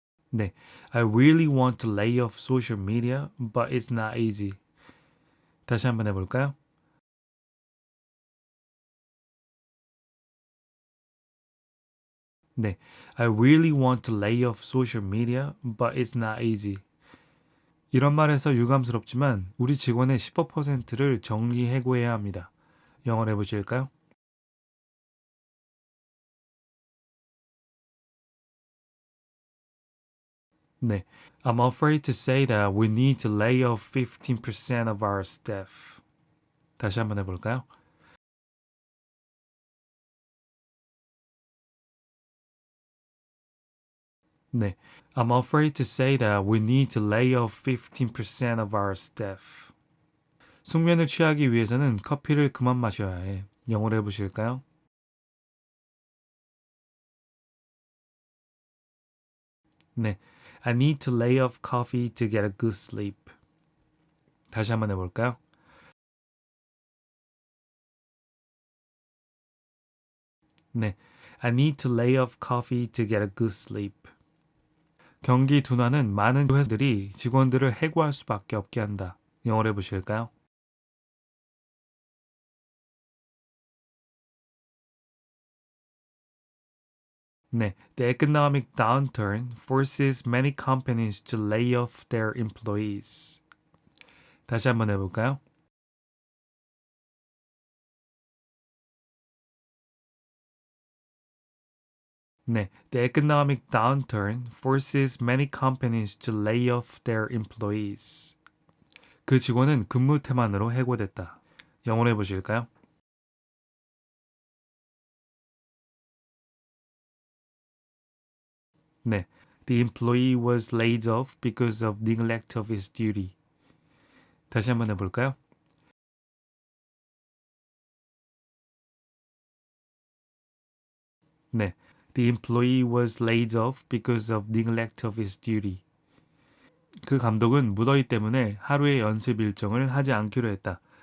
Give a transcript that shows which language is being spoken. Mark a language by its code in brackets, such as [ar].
[en] 네, I really want to lay off social media, but it's not easy. [ko] 다시 한번 해볼까요? [en] 네, I really want to lay off social media, but it's not easy. [ko] 이런 말에서 유감스럽지만 우리 직원의 15%를 정리해고해야 합니다. 영어로 해보실까요? [en] 네, I'm afraid to say that we need to lay off 15% of our staff. [ko] 다시 한번 해볼까요? [en] 네, I'm afraid to say that we need to lay off 15% of our staff. [ko] 숙면을 취하기 위해서는 커피를 그만 마셔야 해. 영어로 해보실까요? [en] 네, I need to lay off coffee to get a good sleep. [ko] 다시 한번 해볼까요? [en] 네, I need to lay off coffee to get a good sleep. [ko] 경기 둔화는 많은 회사들이 직원들을 해고할 수밖에 없게 한다. 영어로 해보실까요? [en] 네, The economic downturn forces many companies to lay off their employees. [ko] 다시 한번 해볼까요? [en] 네, The economic downturn forces many companies to lay off their employees. [ko] 그 직원은 근무 태만으로 해고됐다. 영어로 해보실까요? [en] 네, The employee was laid off because of neglect of his duty. [ko] 다시 한번 해볼까요? [en] 네, The employee was laid off because of neglect of his duty. [ko] 그 감독은 무더위 때문에 하루의 연습 일정을 하지 않기로 했다.